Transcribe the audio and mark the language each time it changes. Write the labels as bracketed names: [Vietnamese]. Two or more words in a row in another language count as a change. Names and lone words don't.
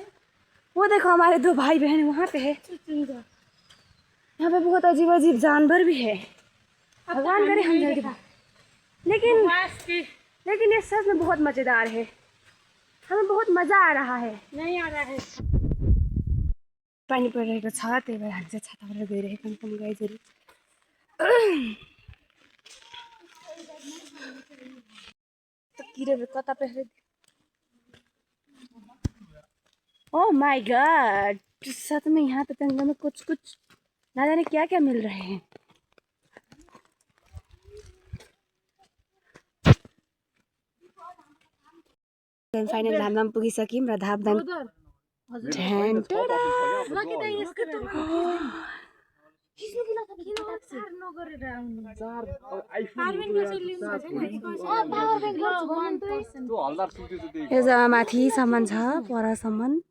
[Hindi] वो देखो हमारे दो भाई बहन वहाँ पे है। यहाँ पे बहुत अजीब अजीब जानवर भी है। भगवान करे हम जल्दी भाग। लेकिन ये सच में बहुत मज़ेदार है। हमें बहुत मज़ा आ रहा है। नहीं आ रहा है। [Nepali] पानी परिरहेको छ, त्यही भएर हामी चाहिँ छाताबाट गइरहेका छौँ गाइजहरू। किराहरू कता परेर। [English] Oh my god, [Hindi] सच में यहाँ तो जंगल में कुछ कुछ ना जाने क्या क्या मिल रहे हैं। [Nepali] फाइनल धामधाम पुगिसक्यौँ र धामधाम यो जग्गा माथिसम्म छ, परसम्म।